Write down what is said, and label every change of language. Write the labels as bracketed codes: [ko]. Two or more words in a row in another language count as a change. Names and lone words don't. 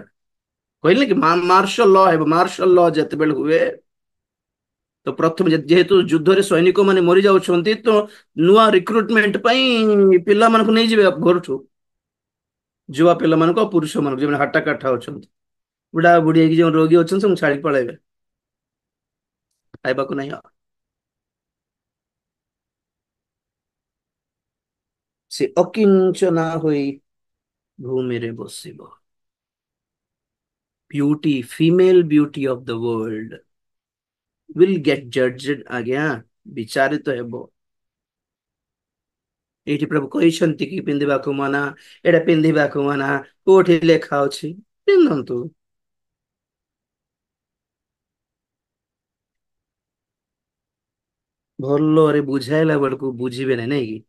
[or] କହିଲେ କି ମାର୍ଶଲ ଲ ହେବ, ମାର୍ଶଲ ଲ ଯେତେବେଳେ ହୁଏ ତ ପ୍ରଥମେ ଯେହେତୁ ଯୁଦ୍ଧରେ ସୈନିକ ମାନେ ମରି ଯାଉଛନ୍ତି ତ ନୂଆ ରିକ୍ରୁଟମେଣ୍ଟ ପାଇଁ ପିଲାମାନଙ୍କୁ ନେଇଯିବେ ଘରଠୁ, ଯୁବା ପିଲାମାନଙ୍କୁ ଆଉ ପୁରୁଷ ମାନଙ୍କୁ ଯୋଉମାନେ ହାଟା କାଟା ଅଛନ୍ତି, ବୁଢା ବୁଢୀ ହେଇକି ଯୋଉ ରୋଗୀ ଅଛନ୍ତି ସବୁ ଛାଡି ପଳେଇବେ, ଖାଇବାକୁ ନାହିଁ ଆଉ। ସେ ଅକିଞ୍ଚନା ହୋଇ ଭୂମିରେ ବସିବ। [en] beauty, female beauty of the world will get judged [or] ଆଜ୍ଞା, ବିଚାରିତ ହେବ। ଏଇଠି ପ୍ରଭୁ କହିଛନ୍ତି କି ପିନ୍ଧିବାକୁ ମନା, ଏଇଟା ପିନ୍ଧିବାକୁ ମନା, କୋଉଠି ଲେଖା ଅଛି ପିନ୍ଧନ୍ତୁ। ଭଲରେ ବୁଝାଇଲା ବେଳକୁ ବୁଝିବେ ନାହିଁ, ନାଇଁ କି?